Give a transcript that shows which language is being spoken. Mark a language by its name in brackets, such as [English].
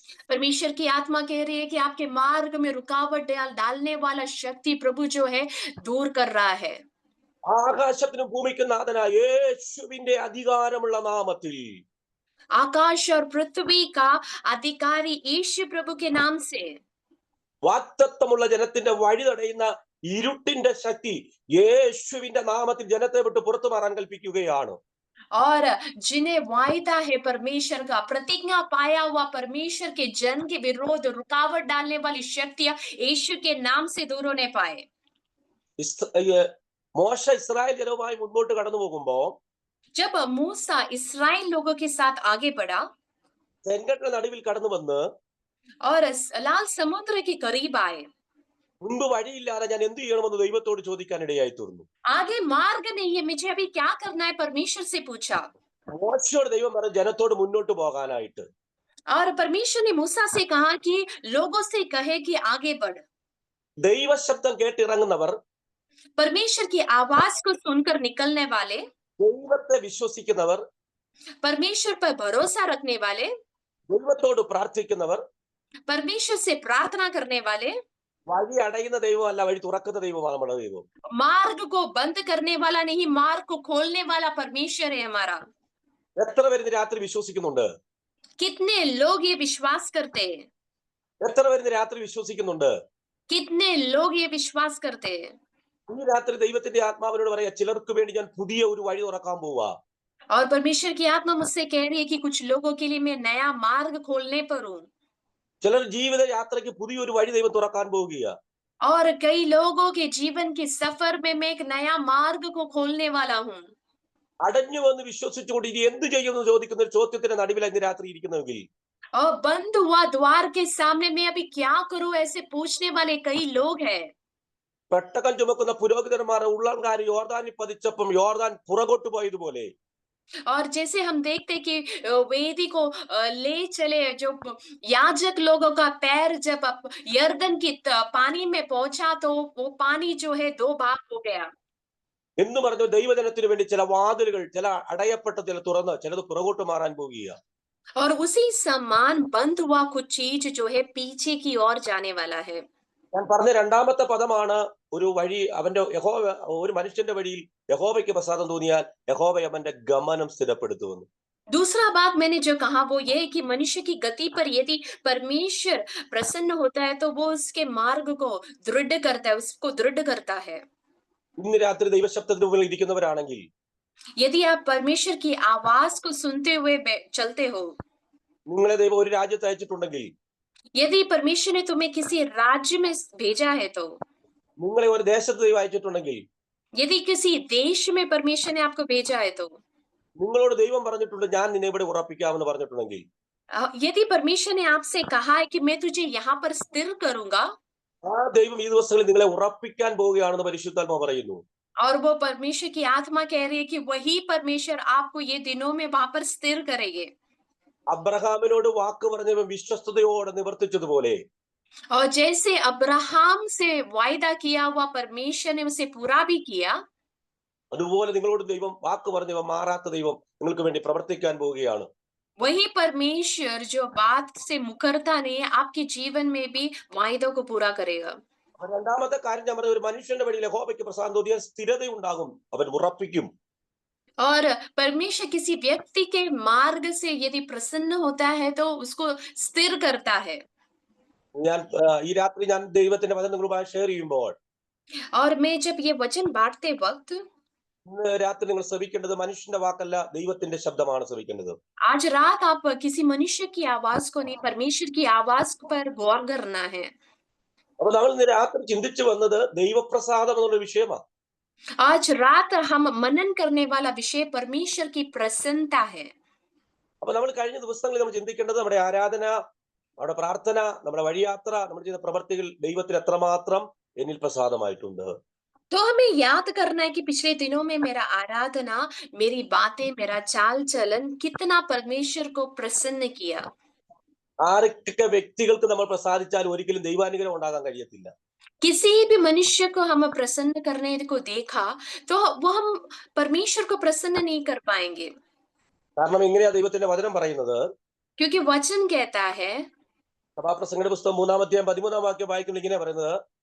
[Hindi] परमेश्वर की आत्मा कह रही है कि आपके मार्ग में रुकावट डालने वाला शक्ति प्रभु जो है दूर कर रहा है। [Malayalam] ആകാശത്തിനും ഭൂമിക്കും നാഥനായ യേശുവിന്റെ അധികാരമുള്ള നാമത്തിൽ, [Hindi] आकाश और पृथ्वी का अधिकारी यीशु प्रभु के नाम से, [Malayalam] വാഗ്ദത്തമുള്ള ജനത്തിന്റെ വഴി തടയുന്ന ഇരുട്ടിന്റെ ശക്തി യേശുവിന്റെ നാമത്തിൽ ജനത്തെ വിട്ട് പുറത്തു മാറാൻ കൽപ്പിക്കുകയാണ്. [Hindi] और जिन्हें वायदा है परमेश्वर का, प्रतिज्ञा पाया हुआ परमेश्वर के जन के विरोध रुकावट डालने वाली शक्तियां यीशु के नाम से दूर होने पाए। [Malayalam] മോശ ഇസ്രായേൽ ജനവുമായി മുന്നോട്ട് കടന്നു പോകുമ്പോ, [Hindi] जब मूसा इस्राएल लोगों के साथ आगे बढ़ा [Malayalam] ചെങ്കടലിന്റെ നടുവിൽ കടന്നു വന്ന് [Hindi] और लाल समुद्र के करीब आए, [Malayalam] മുൻപ് വഴിയില്ലാതെ ഞാൻ എന്ത് ചെയ്യണമെന്ന് ദൈവത്തോട് ചോദിക്കാനിടയായി തീർന്നു. [Hindi] आगे मार्ग नहीं है, मुझे अभी क्या करना है, परमेश्वर से पूछा। [Malayalam] മോശയോട് ദൈവം പറഞ്ഞു ജനത്തോട് മുന്നോട്ട് പോകാനായിട്ട്. [Hindi] और परमेश्वर ने मूसा से कहा कि लोगों से कहे कि आगे बढ़। [Malayalam] ദൈവശബ്ദം കേട്ടിറങ്ങുന്നവർ, [Hindi] परमेश्वर की आवाज को सुनकर निकलने वाले, [Malayalam] ദൈവത്തെ വിശ്വസിക്കുന്നവർ, [Hindi] परमेश्वर पर भरोसा रखने वाले, [Malayalam] ദൈവത്തോട് പ്രാർത്ഥിക്കുന്നവർ, [Hindi] परमेश्वर से प्रार्थना करने वाले, [Malayalam] വഴി അടയുന്ന ദൈവമല്ല, വഴി തുറക്കുന്ന ദൈവമാണ് നമ്മുടെ ദൈവം. [Hindi] मार्ग को बंद करने वाला नहीं, मार्ग को खोलने वाला परमेश्वर है हमारा। [Malayalam] എത്ര പേര് ഇന്ന് രാത്രി വിശ്വസിക്കുന്നുണ്ട്? [Hindi] कितने लोग ये विश्वास करते हैं? [Malayalam] എത്ര പേര് ഇന്ന് രാത്രി വിശ്വസിക്കുന്നുണ്ട്? [Hindi] कितने लोग ये विश्वास करते हैं? [Malayalam] ഈ രാത്രി ദൈവത്തിന്റെ ആത്മാവിനോട് പറയാ, ചിലർക്ക് വേണ്ടി ഞാൻ പുതിയ ഒരു വഴി തുറക്കാൻ പോവാ. [Hindi] और परमेश्वर की आत्मा मुझसे कह रही है कि कुछ लोगों के लिए मैं नया मार्ग खोलने पर हूँ। [Malayalam] ചിലർ ജീവിത യാത്രയ്ക്ക് പുതിയൊരു വഴി ദൈവം തുറക്കാൻ പോവുകയാ. [Hindi] और कई लोगों के जीवन के सफर में मैं एक नया मार्ग को खोलने वाला हूँ। [Malayalam] അടഞ്ഞു വന്ന് വിശ്വസിച്ചുകൊണ്ട് ഇനി എന്ത് ചെയ്യുമെന്ന് ചോദിക്കുന്ന ഒരു ചോദ്യത്തിന്റെ നടുവിൽ ഇന്ന് രാത്രി ഇരിക്കുന്നെങ്കിൽ, [Hindi] और बंद हुआ द्वार के सामने मैं अभी क्या करूं ऐसे पूछने वाले कई लोग हैं। [Malayalam] പെട്ടകം ചുമക്കുന്ന പുരോഹിതന്മാരെ ഉള്ളംകാരി യോർദാനിൽ പതിച്ചപ്പം യോർദാൻ പുറകോട്ട് പോയതുപോലെ, [Hindi] और जैसे हम देखते कि वेदी को ले चले जो याजक लोगों का पैर जब यर्दन की पानी में पहुंचा तो वो पानी जो है दो भाग हो गया। [Malayalam] എന്ന് പറഞ്ഞു ദൈവജനത്തിന് വേണ്ടി ചില വാതിലുകൾ, ചില അടയപ്പെട്ട ചില തുറന്ന് ചിലത് പുറകോട്ട് മാറാൻ പോകുക. [Hindi] और उसी समान बंद हुआ कुछ चीज जो है पीछे की ओर जाने वाला है। [Malayalam] ഞാൻ പറഞ്ഞ രണ്ടാമത്തെ പദമാണ് ഒരു വഴി. അവന്റെ യഹോവ, ഒരു മനുഷ്യന്റെ വഴിയിൽ യഹോവയ്ക്ക് പ്രസാദം തോന്നിയാൽ യഹോവ അവന്റെ ഗമനം സ്ഥിരപ്പെടുത്തുമെന്ന്. [Hindi] दूसरा बात मैंने जो कहा वो ये है कि मनुष्य की गति पर यदि परमेश्वर प्रसन्न होता है तो वो उसके मार्ग को दृढ़ करता है, उसको दृढ़ करता है। [Malayalam] ഇന്ന് രാത്രി ദൈവശബ്ദത്തിന് മുമ്പിൽ ഇരിക്കുന്നവരാണെങ്കിൽ, [Hindi] यदि आप परमेश्वर की आवाज को सुनते हुए चलते हो, [Malayalam] നിങ്ങളെ ദൈവം ഒരു രാജ്യത്ത് അയച്ചിട്ടുണ്ടെങ്കിൽ, [Hindi] यदि परमेश्वर ने तुम्हें किसी राज्य में भेजा है तो, [Malayalam] നിങ്ങളെ ഒരു ദേശത്ത് ദൈവം അയച്ചിട്ടുണ്ടെങ്കിൽ, [Hindi] यदि किसी देश में परमेश्वर ने आपको भेजा है तो, [Malayalam] നിങ്ങളോട് ദൈവം പറഞ്ഞിട്ടുണ്ട് ഞാൻ നിന്നെ ഇവിടെ ഉറപ്പിക്കാമെന്ന് പറഞ്ഞിട്ടുണ്ടെങ്കിൽ, [Hindi] यदि परमेश्वर ने आपसे कहा है कि मैं तुझे यहाँ पर स्थिर करूंगा, [Malayalam] ആ ദൈവം ഈ ദിവസങ്ങളിൽ നിങ്ങളെ ഉറപ്പിക്കാൻ പോവുകയാണെന്ന് പരിശുദ്ധാത്മാവ് പറയുന്നു. [Hindi] और वो परमेश्वर की आत्मा कह रही है कि वही परमेश्वर आपको ये दिनों में वहां पर स्थिर करेंगे। [Malayalam] അബ്രഹാമിനോട് വാക്ക് പറഞ്ഞവൻ വിശ്വസ്തയോടെ നിവർത്തിച്ചതുപോലെ, [Hindi] और जैसे अब्राहम से वायदा किया हुआ परमेश्वर ने उसे पूरा भी किया, [Malayalam] അതുപോലെ നിങ്ങളോട് ദൈവം വാക്ക് പറഞ്ഞവൻ മാറാത്ത ദൈവം നിങ്ങൾക്ക് വേണ്ടി പ്രവർത്തിക്കാൻ പോവുകയാണ്. [Hindi] वही परमेश्वर जो बात से मुकरता नहीं है आपके जीवन में भी वायदों को पूरा करेगा। [Malayalam] രണ്ടാമത്തെ കാര്യം ഞാൻ പറഞ്ഞ, ഒരു മനുഷ്യന്റെ വഴിയിൽ യഹോവയ്ക്ക് പ്രസാദം തോന്നിയാൽ സ്ഥിരത ഉണ്ടാകും, അവൻ ഉറപ്പിക്കും. [Hindi] और परमेश्वर किसी व्यक्ति के मार्ग से यदि प्रसन्न होता है तो उसको स्थिर करता है। [Malayalam] ഞാൻ ഈ രാത്രി ഞാൻ ദൈവത്തിന്റെ വചനം നിങ്ങളുമായി ഷെയർ ചെയ്യുമ്പോൾ, [Hindi] और मैं जब ये वचन बांटते वक्त, [Malayalam] ഇന്ന് രാത്രി നിങ്ങൾ ശ്രവിക്കേണ്ടത് മനുഷ്യന്റെ വാക്കല്ല, ദൈവത്തിന്റെ ശബ്ദമാണ് ശ്രവിക്കേണ്ടത്. [Hindi] आज रात आप किसी मनुष्य की आवाज को नहीं परमेश्वर की आवाज पर गौर करना है। [Malayalam] അപ്പൊ നമ്മൾ ഇന്ന് രാത്രി ചിന്തിച്ചു വന്നത് ദൈവപ്രസാദം എന്നുള്ള വിഷയമാണ്. [Hindi] आज रात हम मनन करने वाला विषय परमेश्वर की प्रसन्नता है। [Malayalam] അപ്പൊ നമ്മൾ കഴിഞ്ഞ ദിവസങ്ങളിൽ നമ്മൾ ചിന്തിക്കേണ്ടത് നമ്മുടെ ആരാധന, നമ്മുടെ പ്രാർത്ഥന, നമ്മുടെ വഴിയാത്ര, നമ്മൾ ചെയ്യുന്ന പ്രവർത്തികൾ ദൈവത്തിന് എത്രമാത്രം എന്നിൽ പ്രസാദമായിട്ടുണ്ട്. [Hindi] तो हमें याद करना है कि पिछले दिनों में मेरा आराधना, मेरी बातें, मेरा चाल चलन कितना परमेश्वर को प्रसन्न किया। [Malayalam] ആരൊക്കെ വ്യക്തികൾക്ക് നമ്മൾ പ്രസാദിച്ചാലും ഒരിക്കലും ദൈവാനുഗ്രഹം ഉണ്ടാകാൻ കഴിയത്തില്ല. [Hindi] किसी भी मनुष्य को हम प्रसन्न करने को देखा तो वो हम परमेश्वर को प्रसन्न नहीं कर पाएंगे। [Malayalam] കാരണം ഇങ്ങനെയാ ദൈവത്തിന്റെ വചനം പറയുന്നത്. [Hindi] क्योंकि वचन कहता है, [Malayalam] സഭാപ്രസംഗിയുടെ പുസ്തകം 3-ാം അധ്യായം 13-ാം വാക്യം വായിക്കുമ്പോൾ ഇങ്ങനെ പറയുന്നത്,